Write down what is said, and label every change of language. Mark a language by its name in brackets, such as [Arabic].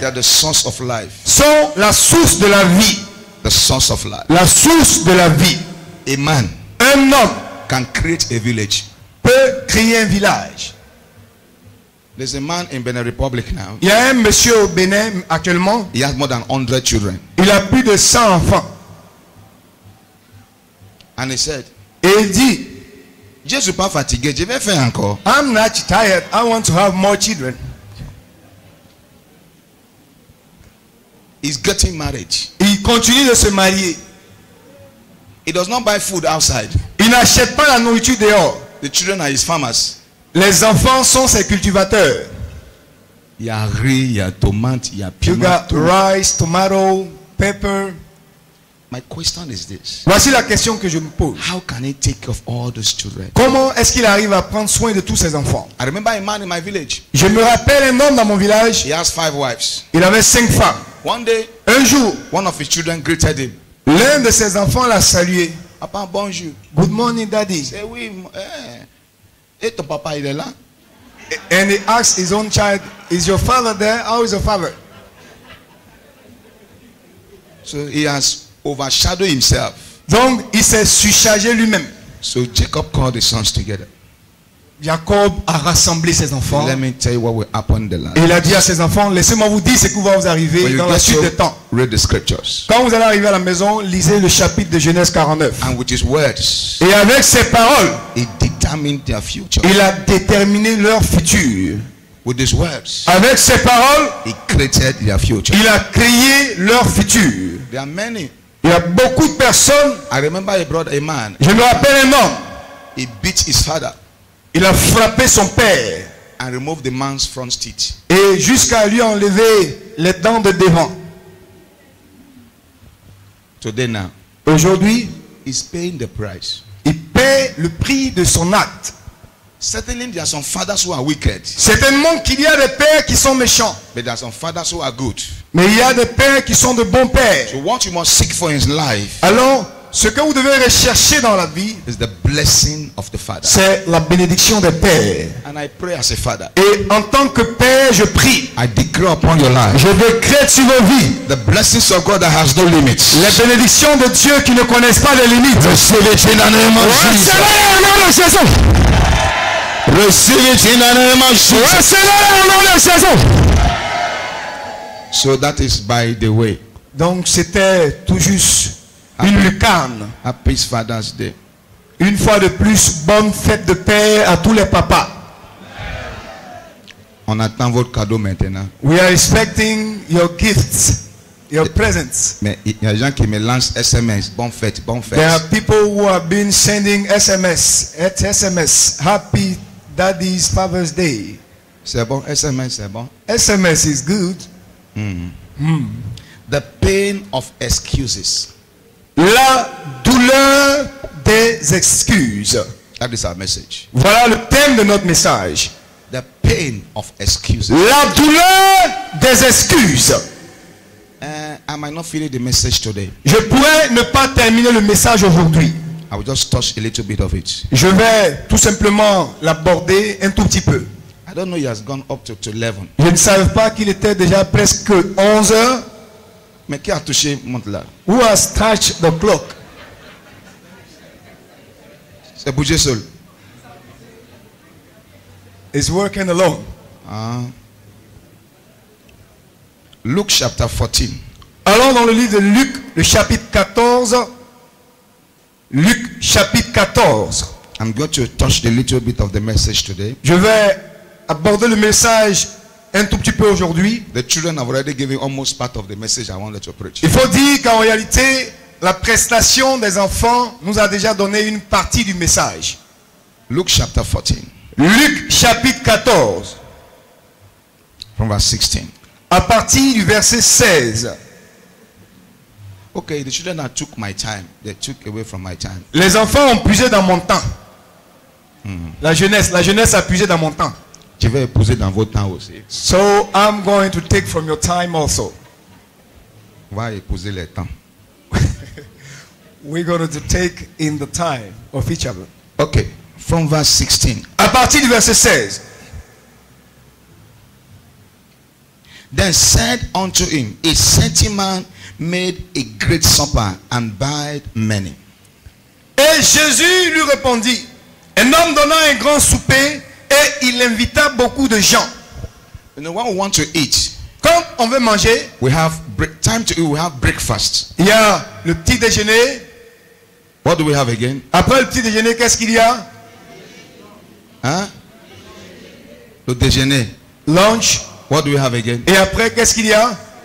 [English] they are the source of life. [French] sont la source de la vie. [English] The source of life. [French] La source de la vie. [English] A man [French] Un homme [English] can create a village. [French] peut créer un village. [English] There's a man in Benin Republic now. [French] Il y a un monsieur au Bénin actuellement, [English] He has more than 100 children. [French] il a plus de 100 enfants. [English] And he said, [French] Et il dit, je suis pas fatigué, je vais faire encore. [English] I'm not tired, I want to have more children. He's getting married. [French] Il continue de se marier. [English] He does not buy food outside. [French] Il n'achète pas la nourriture dehors. [English] The children are his farmers. [French] Les enfants sont ses cultivateurs. Il y a riz, il y a tomate, il y a [English] You got [French] piment. [English] rice, tomato, pepper. My question is this. [French] Voici la question que je me pose. [English] How can he take care of all those children? [French] Comment est-ce qu'il arrive à prendre soin de tous ses enfants? [English] I remember a man in my village. [French] Je me rappelle un homme dans mon village, [English] He has 5 wives. [French] il avait 5 femmes. [English] One day, [French] Un jour, [English] one of his children greeted him. [French] l'un de ses enfants l'a salué. Papa, bonjour. [English] Good morning, daddy. [French] Say oui. Et ton papa, il est là? [English] And he asked his own child, is your father there? How is your father? So he has overshadowed himself. [French] Donc, il s'est surchargé lui-même. [English] So Jacob called the sons together. [French] Jacob a rassemblé ses enfants. [English] Let me tell you what will happen in the land. [French] Et il a dit à ses enfants, laissez-moi vous dire ce qui va vous [English] When [French] arriver [English] you [French] dans la [English] get [French] suite des [English] to [French] temps. [English] read the scriptures. [French] Quand vous allez arriver à la maison, lisez le chapitre de Genèse 49. [English] And with his words, [French] Et avec ses paroles, [English] he determined their future. [French] il a déterminé leur futur. [English] With his words, [French] Avec ses paroles, [English] he created their future. [French] il a créé leur futur. [English] There are many. [French] Il y a beaucoup de personnes. [English] I remember a brother, a man, [French] Je me rappelle un homme. [English] he beat his father [French] Il a frappé son père. [English] and removed the man's front teeth. [French] Et jusqu'à lui enlever les dents de devant. [English] Today now, [French] Aujourd'hui, [English] he's paying the price. [French] il paie le prix de son acte. [English] Certainly there are some fathers who are wicked, [French] Certainement qu'il y a des pères qui sont méchants. [English] but there are some fathers who are good. [French] Mais il y a des pères qui sont de bons pères. [English] So what you must seek for in life [French] Alors, ce que vous devez rechercher dans la vie, [English] is the blessing of the Father. [French] c'est la bénédiction des pères. [English] And I pray as a father. [French] Et en tant que père, je prie. [English] I declare upon your life [French] Je décrète sur vos vies [English] the blessings of God that has no limits. [French] les bénédictions de Dieu qui ne connaissent pas de limites. [English] Receive it in the name of Jesus. [French] Recevez-les au nom de Jésus. [English] Receive it in the name of Jesus. [French] Recevez-les au nom de Jésus. [English] So that is by the way. [French] Donc c'était tout juste une lucarne. [English] Happy Father's Day. [French] Une fois de plus, bonne fête de père à tous les papas. On attend votre cadeau maintenant. [English] We are expecting your gifts, your presents. [French] Mais il y a des gens qui me lancent SMS. Bonne fête, bonne fête. [English] There are people who have been sending SMS. Happy Daddy's Father's Day. [French] C'est bon, SMS, c'est bon. [English] SMS is good. The pain of excuses. [French] La douleur des excuses. [English] That is our message. [French] Voilà le thème de notre message. [English] The pain of excuses. [French] La douleur des excuses. [English] I might not finish the message today. [French] Je pourrais ne pas terminer le message aujourd'hui. [English] I will just touch a little bit of it. [French] Je vais tout simplement l'aborder un tout petit peu. [English] I don't know, he has gone up to 11. [French] Je ne savais pas qu'il était déjà presque 11 heures. Mais qui a touché montre là? [English] Who has touched the clock? [French] C'est bougé seul. [English] It's working alone. Luke chapter 14. [French] Allons dans le livre de Luc, le chapitre 14. Luc, chapitre 14. [English] I'm going to touch a little bit of the message today. [French] Je vais aborder le message un tout petit peu aujourd'hui. [English] The children have already given almost part of the message I wanted to preach. [French] Il faut dire qu'en réalité, la prestation des enfants nous a déjà donné une partie du message. [English] Luke chapter 14. [French] Luc, chapitre 14. [English] From verse 16. [French] À partir du verset 16. [English] Okay, the children that took my time, they took away from my time. [French] Les enfants ont puisé dans mon temps. La jeunesse a puisé dans mon temps. Je vais épouser dans votre temps aussi. [English] So I'm going to take from your time also. [French] On va épouser les temps. [English] We're going to take in the time of each other. Okay, from verse 16. [French] À partir du verset 16. [English] Then said unto him, a certain man made a great supper and bade many. [French] Et Jésus lui répondit, un homme donna un grand souper et il invita beaucoup de gens. [English] You know, when we want to eat, [French] Quand on veut manger, [English] we have time to eat, we have breakfast. [French] il y a le petit déjeuner. [English] What do we have again? [French] Après le petit déjeuner, qu'est-ce qu'il y a? Huh? Le déjeuner. [English] Lunch. What do we have again? [French] Et après, qu'est-ce qu'il y a?